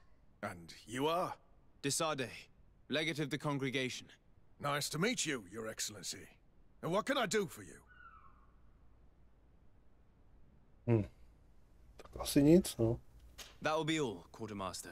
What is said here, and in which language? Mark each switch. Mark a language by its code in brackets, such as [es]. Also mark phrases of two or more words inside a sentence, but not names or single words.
[en] And you are? Desade, legate of the congregation. Nice to meet you, Your Excellency. And what can I do for you? [cs] Tak asi nic, no. [en] That will be all, Quartermaster.